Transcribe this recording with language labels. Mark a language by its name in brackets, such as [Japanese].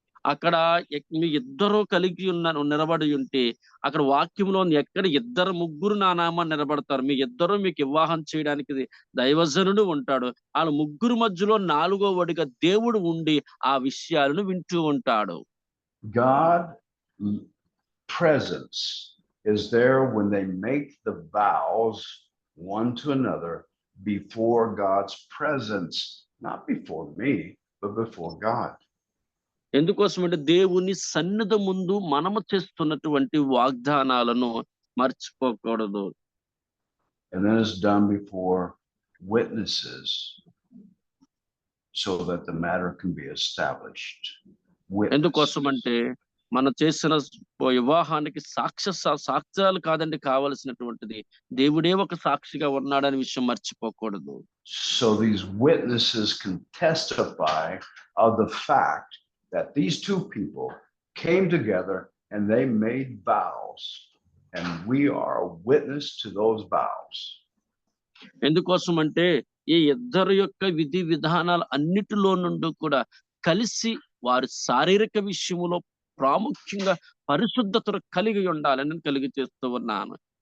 [Telugu] అక్కడ మీ ఇద్దరు కలిగి నిలబడి ఉంటే అక్కడ వాక్యంలో ఎక్కడ ఇద్దరు ముగ్గురు నా నామాన్ని నిలబడతారు, మీ ఇద్దరు మీకు వివాహం చేయడానికి దైవజనుడు ఉంటాడు. వాళ్ళ ముగ్గురు మధ్యలో 4వ వాడిగా దేవుడు ఉండి ఆ విషయాలను వింటూ ఉంటాడు. [English] God presence is there when they make the vows one to another before God's presence, not before me, but before God. [Telugu] ఎందుకోసం అంటే దేవుని సన్నిధి ముందు మనము చేస్తున్నటువంటి వాగ్దానాలను మర్చిపోకూడదు. [English] And then it's done before witnesses so that the matter can be established. [Telugu] ఎందుకోసం అంటే మనం చేసిన వివాహానికి సాక్ష్యాలు కాదండి కావలసినటువంటిది, దేవుడే ఒక సాక్షిగా ఉన్నాడనే విషయం మర్చిపోకూడదు. [English] So these witnesses can testify of the fact that these 2 people came together and they made vows, and we are a witness to those vows. [Telugu] ఎందుకోసం అంటే ఈ ఇద్దరు యొక్క విధి విధానాలు అన్నిటిలో నుండి కూడా కలిసి వారు శారీరక విషయములో ప్రాముఖ్యంగా పరిశుద్ధతను కలిగి ఉండాలని కలిగి చేస్తూ ఉన్నాను.